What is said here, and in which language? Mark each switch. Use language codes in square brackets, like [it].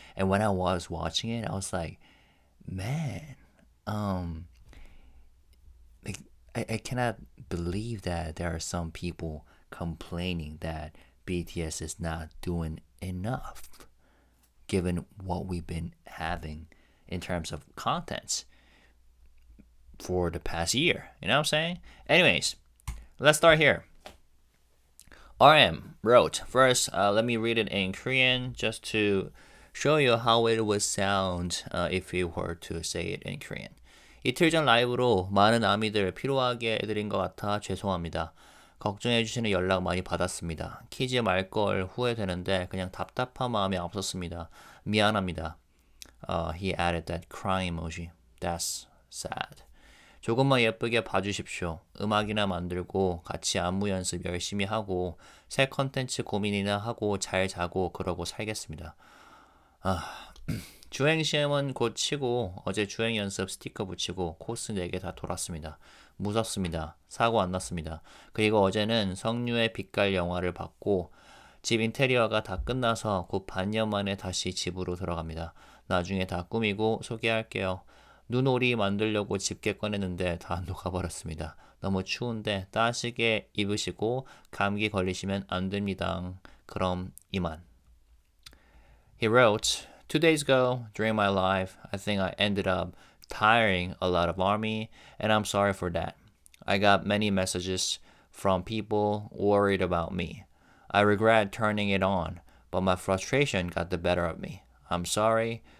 [en] And when I was watching it, I was like, man, I cannot believe that there are some people complaining that BTS is not doing enough given what we've been having in terms of contents for the past year. You know what I'm saying? Anyways, let's start here. RM wrote, first, let me read it in Korean just to show you how it would sound if we were to say it in Korean. [ko] 이틀 전 라이브로 많은 아미들 피로하게 해드린 것 같아 죄송합니다. 걱정해주시는 연락 많이 받았습니다. 키지 말걸 후회되는데 그냥 답답한 마음이 앞섰습니다. 미안합니다. [en] He added that crying emoji. That's sad. [ko] 조금만 예쁘게 봐주십시오. 음악이나 만들고 같이 안무 연습 열심히 하고 새 컨텐츠 고민이나 하고 잘 자고 그러고 살겠습니다. 주행 시험은 곧 치고 어제 주행 연습 스티커 붙이고 코스 4개 다 돌았습니다. 무섭습니다. 사고 안 났습니다. 그리고 어제는 성류의 빛깔 영화를 봤고 집 인테리어가 다 끝나서 곧 반년 만에 다시 집으로 들어갑니다. 나중에 다 꾸미고 소개할게요. 눈오리 만들려고 집게 꺼냈는데 다 녹아버렸습니다. 너무 추운데 따시게 입으시고 감기 걸리시면 안 됩니다. 그럼 이만. [en] He wrote, 2 days ago, during my live, I think I ended up tiring a lot of ARMY, and I'm sorry for that. I got many messages from people worried about me. I regret turning it on, but my frustration got the better of me. I'm sorry.